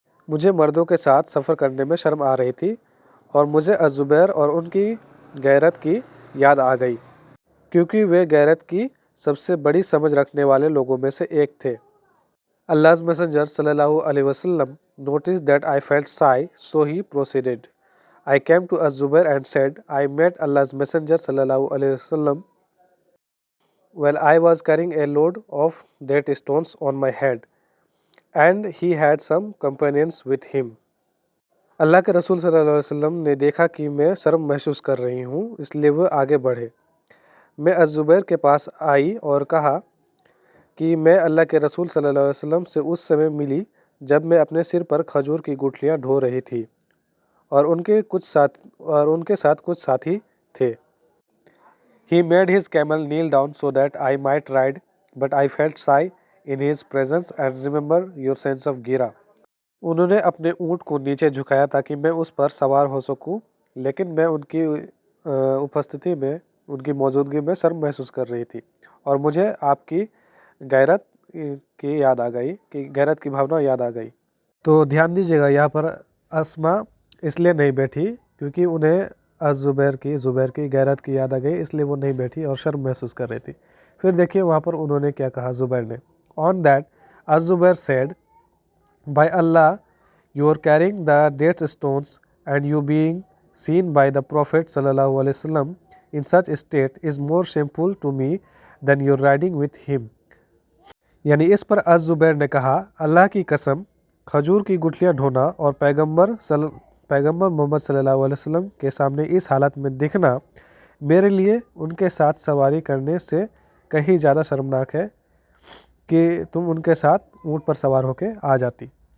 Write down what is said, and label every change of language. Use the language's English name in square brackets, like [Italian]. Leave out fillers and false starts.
[Hindi] मुझे मर्दों के साथ सफ़र करने में शर्म आ रही थी और मुझे अज़-ज़ुबैर और उनकी गैरत की याद आ गई, क्योंकि वे गैरत की सबसे बड़ी समझ रखने वाले लोगों में से एक थे। [English] Allah's Messenger sallallahu alaihi wasallam noticed that I felt shy, so he proceeded. I came to Az-Zubair and said, I met Allah's Messenger sallallahu alaihi wasallam while I was carrying a load of date stones on my head, and he had some companions with him. [Hindi] अल्लाह के रसूल सल्लल्लाहु अलैहि वसल्लम ने देखा कि मैं शर्म महसूस कर रही हूँ, इसलिए वो आगे बढ़े। मैं अज़-ज़ुबैर के पास आई और कहा कि मैं अल्लाह के रसूल सल्लल्लाहु अलैहि वसल्लम से उस समय मिली जब मैं अपने सिर पर खजूर की गुठलियाँ ढो रही थी और उनके साथ कुछ साथी थे। [English] He made his camel kneel down so that I might ride, but I felt shy in his presence and remember your sense of gira. [Hindi] उन्होंने अपने ऊँट को नीचे झुकाया ताकि मैं उस पर सवार हो सकूं, लेकिन मैं उनकी उपस्थिति में, उनकी मौजूदगी में शर्म महसूस कर रही थी और मुझे आपकी गैरत की याद आ गई, कि गैरत की भावना याद आ गई। तो ध्यान दीजिएगा, यहाँ पर अस्मा इसलिए नहीं बैठी क्योंकि उन्हें ज़ुबैर की गैरत की याद आ गई, इसलिए वो नहीं बैठी और शर्म महसूस कर रही थी। फिर देखिए वहाँ पर उन्होंने क्या कहा ज़ुबैर ने। [English] On that Zubair said, by Allah you are carrying the date stones and you being seen by the Prophet sallallahu alaihi wasallam in such state is more shameful to me than your riding with him. [Hindi] यानी इस पर ज़ुबैर ने कहा, अल्लाह की कसम, खजूर की गुठलियाँ ढोना और पैगंबर मोहम्मद सल्लल्लाहु अलैहि वसल्लम के सामने इस हालत में दिखना मेरे लिए उनके साथ सवारी करने से कहीं ज़्यादा शर्मनाक है कि तुम उनके साथ ऊँट पर सवार होकर आ जाती।